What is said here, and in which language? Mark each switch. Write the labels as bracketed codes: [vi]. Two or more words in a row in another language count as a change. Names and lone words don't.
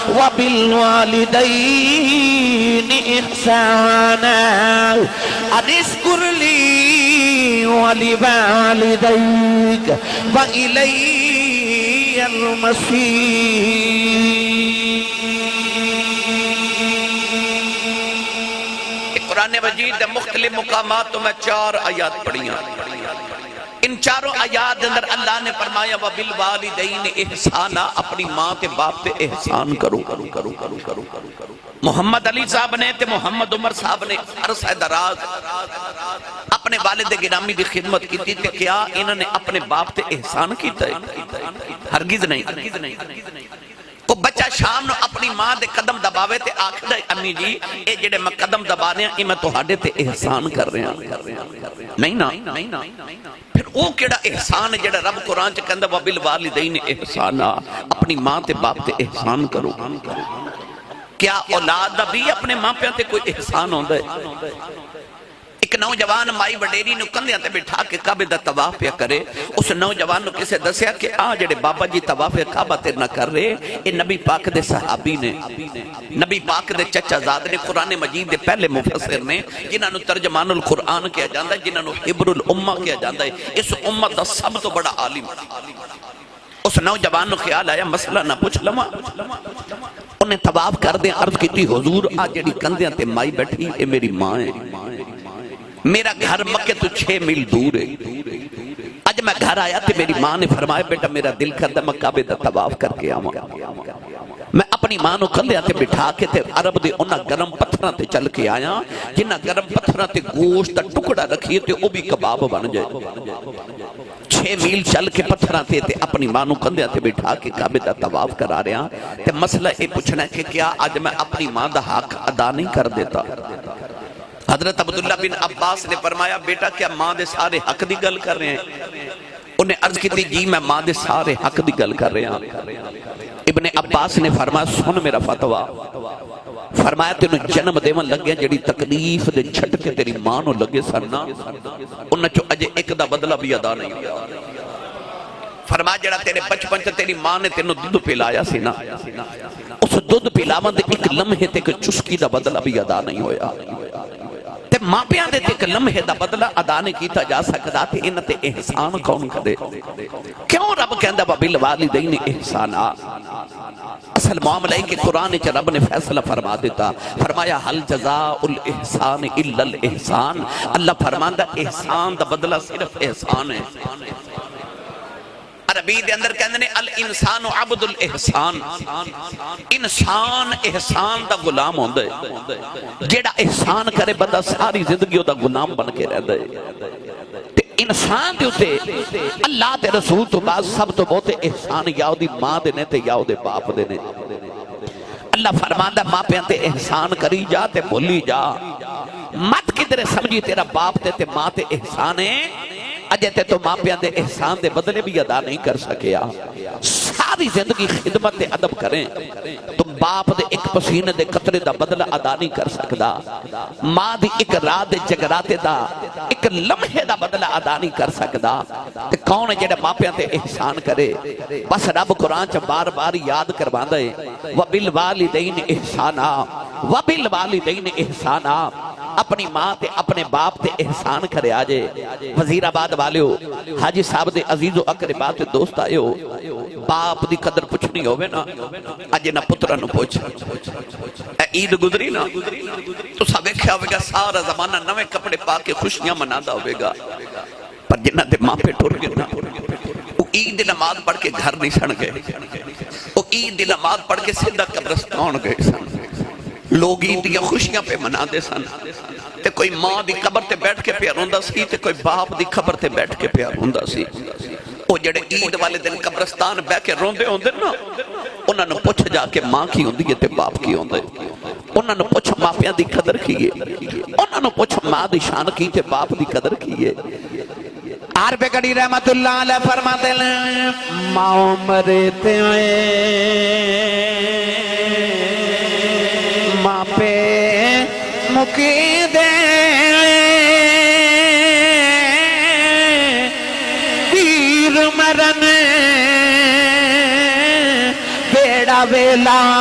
[ar] وبالوالدين إحسانا أن اشكر لي ولوالديك وإلي المصير. [pa] قرآن مجید دے مختلف مقامات تو میں 4 آیات پڑھیاں. ان چاروں آیات اندر اللہ نے فرمایا [ar] وَبِالْوَالِدَيْنِ احسانا، [pa] اپنی ماں تے باپ تے احسان کرو. محمد علی صاحب نے تے محمد عمر صاحب نے عرصہ دراز اپنے والد گرامی دی خدمت کی تھی. کیا انہوں نے اپنے باپ تے احسان کیتا ہے؟ ہرگز نہیں. وہ بچہ شام نو اپنی ماں دے قدم دباوے تے آکھدا ہے امی جی اے جڑے میں قدم دبا رہے ہیں اے میں تہاڈے تے احسان کر رہے ہیں. نہیں نا. پھر وہ کیڑا احسان ہے جڑا رب قرآن چ کہندا [ar] وَبِالْوَالِدَيْنِ احسانا، [pa] اپنی ماں تے باپ تے احسان کرو. کیا اولاد دا بھی اپنے ماں پیاں تے کوئی احسان ہوندا ہے؟ ایک نوجوان مائی وڈیری نو کندھیاں تے بٹھا کے کعبے دا طواف پیا کرے. اس نوجوان نو کسے دسیا کہ جڑے بابا جی طواف کعبہ تے نہ کر رہے اے نبی پاک دے صحابی نے، نبی پاک دے چچا زاد نے، قرآن مجید دے پہلے مفسر نے، جنہاں نو ترجمان القرآن کیا جاندا ہے، جنہاں نو حبر الامہ کیا جاندا ہے، اس امت دا سب تو بڑا عالم. اس نوجوان نو خیال آیا مسئلہ نہ پوچھ لواں. انہیں طواف کر دیں، عرض کیتی حضور جڑی کندھیاں تے مائی بیٹھی اے میری ماں ہے. میرا گھر مکے تو 6 میل دور ہے. اج میں گھر آیا تھے میری ماں نے فرمایا بیٹا میرا دل کرتا میں کعبے دا طواف کر کے آواں. میں اپنی ماں نو کندھیاں تے بٹھا کے تے عرب دے انہاں گرم پتھراں تے چل کے آیا جنہاں گرم پتھراں تے گوشت دا ٹکڑا رکھیے تے او بھی کباب بن جائے. 6 میل چل کے پتھراں تے اپنی ماں نو کندھیاں تے بٹھا کے کعبے دا طواف کرا رہا تے مسئلہ یہ پوچھنا ہے کہ کیا اج میں اپنی ماں دا حق ادا نہیں کر دیتا؟ حضرت عبداللہ بن عباس نے فرمایا بیٹا کیا ماں دے سارے حق دی گل کر رہے ہیں؟ انہیں عرض کی تھی جی میں ماں دے سارے حق دی گل کر رہے ہیں. ابن عباس نے فرمایا سن میرا فتویٰ، فرمایا تینوں جنم دیون لگے جڑی تکلیف دے چھٹ کے تیری ماں نو لگے سننا انہاں چو اجے ایک دا بدلہ بھی ادا نہیں ہوا. فرمایا جڑا تیرے بچپن چ تیری ماں نے تینوں دودھ پلایا سی نا اس دودھ پلاون دے ایک لمحے تے کہ چسکی دا بدلہ بھی ادا نہیں ہویا. تے ماں پیاں دے ایک لمحے دا بدلہ ادا نہیں کیتا جا سکدا تے انہاں تے احسان کون کرے؟ کیوں رب کہندا [ar] وَبِالْوَالِدَيْنِ احسانا؟ [pa] اصل معاملہ ہے کہ قرآن چ رب نے فیصلہ فرما دیتا. [ar] فرمایا حل جزاء الاحسان الا الاحسان. [pa] اللہ فرماندا احسان دا بدلہ صرف احسان ہے. عربی دے اندر کہندے نے [ar] الانسان عبد الاحسان، [pa] انسان احسان دا غلام ہوندا ہے. جیڑا احسان کرے بندہ ساری زندگی دا غلام بن کے رہندا ہے. تے انسان دے اوتے اللہ دے رسول تو بعد سب تو بہت احسان یا دی ماں دے نے تے یا دے باپ دے نے. اللہ فرماندا ماں پیاں تے احسان کری جا تے بھولی جا مت کدھر سمجھی تیرا باپ تے ماں تے احسان ہے اجے تے تو ماں پیاں دے احسان دے بدلے بھی ادا نہیں کر سکیا. ساری زندگی خدمت دے ادب کریں تم باپ دے ایک پسینے دے قطرے دا بدلہ ادا نہیں کر سکدا. ماں دی ایک رات دے جگراتے دا ایک لمحے دا بدلہ ادا نہیں کر سکدا. تے کون ہے جڑا ماں پیاں تے احسان کرے؟ بس رب قرآن چ بار بار یاد کرواندا ہے [ar] وَبِالْوَالِدَيْنِ احسانا وَبِالْوَالِدَيْنِ احسانا. [pa] اپنی ماں تے اپنے باپ تے احسان کرے آجے. وزیر آباد والیو حاجی صاحب دے عزیز و اقربا تے دوست آئے ہو باپ دی قدر پوچھنی ہوئے نا اجے نا پترہ نو پوچھ. عید گزری نا تو سب دیکھا ہوئے گا سارا زمانہ نوے کپڑے پا کے خوشیاں منادا ہوئے گا. پر جنہ دے ماں پہ ٹور گئے نا وہ عید نماز پڑھ کے گھر نہیں سن گئے. وہ عید نماز پڑھ کے سیدھا قبرستان گئے سن. لوگ عید دیا خوشیاں پہ منا دے سن. تے کوئی ماں دی قبر تے بیٹھ کے پیا روندا سی تے کوئی باپ دی قبر تے بیٹھ کے پیا روندا سی. وہ جڑے عید والے دن قبرستان بہ کے روندے ہوندے نا انہاں نوں پوچھ جا کے ماں کی ہوندی ہے تے باپ کی ہوندے انہاں نوں پوچھ ماپیاں دی قدر کی ہے انہاں نوں پوچھ ماں دی شان کی تے باپ دی قدر کی ہے عارف گڑی رحمت اللہ علیہ فرماتے ہیں ماں مرتے ماں پہ مکی دے پیر مرن بیڑا ویلا